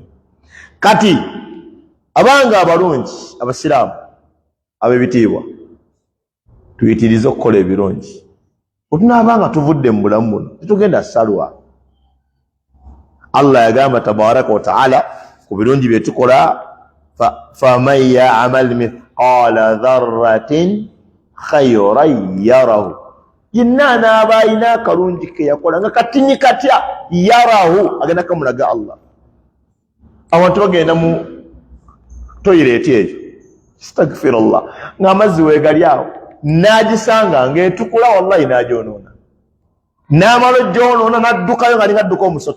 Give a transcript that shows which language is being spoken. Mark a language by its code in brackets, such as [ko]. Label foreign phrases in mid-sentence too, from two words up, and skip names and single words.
[lg] Kati abanga abalungi abasiraamu ab'ebitiibwa tuyitirize okukola ebirungi. Otunaabanga tuvudde mu bulamu buno tetugenda salwa. Allah yagamba [ar] تبارك وتعالى [lg] ku birungi bye tukola, [ar] فمن يعمل مثقال ذرة خيرا يره, [lg] yenna anaaba alina akalungi ke yakola nga katinyi katya yarahu, agenda kamulaga Allah. Abantu bagenda mu toyireti eyo, astagfirullah, ng'amazzi weegali awo, n'agisanga ng'etukula wallahi n'agyonoona, n'amala ogyonoona n'addukayo nga alinga adduka omusota.